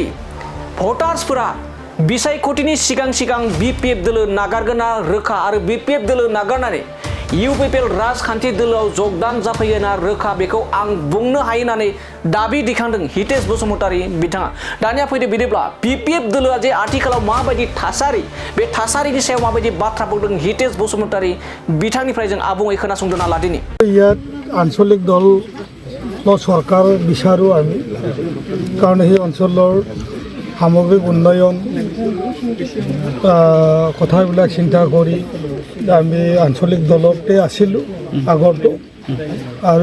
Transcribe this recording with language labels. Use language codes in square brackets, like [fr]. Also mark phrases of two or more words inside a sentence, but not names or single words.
[brx] भटार्सफोरा बिसायख'थिनि सिगां सिगां बिपिएफ दोलो नागारगोना रोखा आरो बिपिएफ दोलो नागारनानै इउपिपिएल राजखान्थि दोलोआव जगदान जाफैयोना रोखा बेखौ आं बुंनो हायो होननानै दाबि दिखांदों हितेश बसुमतारी बिथाङा दानिया फैदो बिदिब्ला बिपिएफ दोलोआ जे आथिखालाव माबायदि थासारि बे थासारिनि सायाव माबायदि बाथ्रा बुंदों हितेश बसुमतारी बिथांनिफ्राय जों आबुङै खोनासंदोंना लादिनि [as] ইয়াত আঞ্চলিক দল সরকার বিচাৰো আমি কাৰণ সেই অঞ্চলৰ সামগ্ৰিক উন্নয়ন কথাবিলাক চিন্তা কৰি আমি আঞ্চলিক দলতে আছিলোঁ আগতো আৰু